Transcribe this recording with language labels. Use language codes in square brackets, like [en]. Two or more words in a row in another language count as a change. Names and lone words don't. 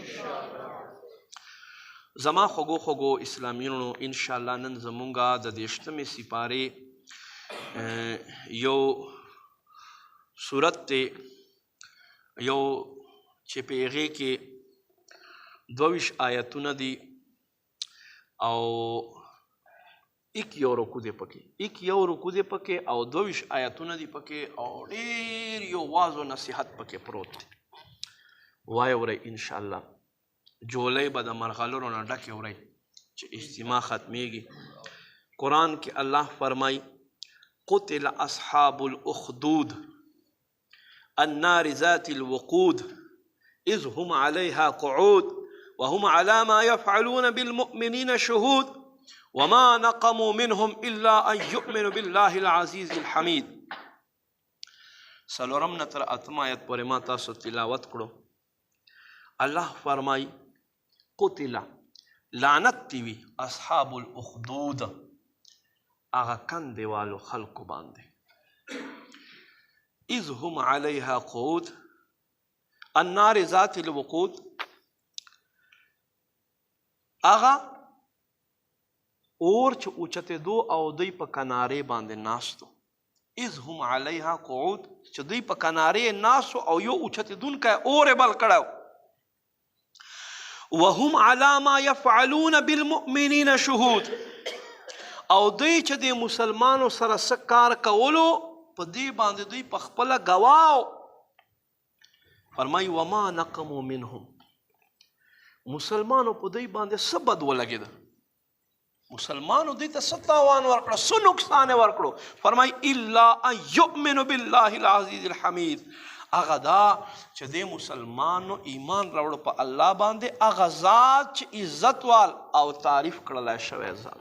[ps] زما خوږو خوږو اسلامیانو، [ar] انشاءالله [ps] نن زمونږه د 28مې سپارې یو صورت دی، یو چې په هغې کې 22 آیتونه دي او یو رکو دی پکې، یو رکو دی پکې او 22 آیتونه دي پکې او ډېر یو واز و نصیحت پکې پروت دی. وایه ورئ [ar] انشاءالله. [ps] جولۍ به د مرغلرو نه ډکې ورئ چې اجتماع ختمیږي. قرآن کې الله فرمایي [ar] قتل اصحاب الاخدود النار ذات الوقود اذ هم علیها قعود وهم على ما يفعلون بالمؤمنين شهود وما نقموا منهم الا ان يؤمنوا بالله العزيز الحمید. [ps] څلورم نه تر اتم آیت پورې ما تاسو تلاوت کړو. الله فرمای قتل لعنت دی وي [ar] اصحاب الاخدود، [ps] هغه کندې والو خلکو باندې، [ar] اذ هم علیها قعود النار ذات الوقود، [ps] هغه اور چې اوچتېدو او دوی په کنارې باندې ناستو. [ar] اذ هم علیها قعود، [ps] چې دوی په کنارې ناستو او یو اوچتېدونکی اور یې بل کړی، [ar] وهم على ما يفعلون بالمؤمنين شهود، [ps] او دوی چې د مسلمانو سره څه کار کولو په دې باندې دوی په خپله ګواه. [ar] فرمایي وما نقموا منهم، [ps] مسلمانو په دوی باندې څه بد ولګېده، مسلمانو دوی ته څه تاوان ورکړه، څه نقصان یې ورکړو. فرمایي [ar] الا ان یؤمنوا بالله العزیز الحمید، [ps] هغه دا چې د مسلمانو ایمان راوړو په الله باندې، هغه ذات چې عزت وال او تعریف کړلی شوی ذات.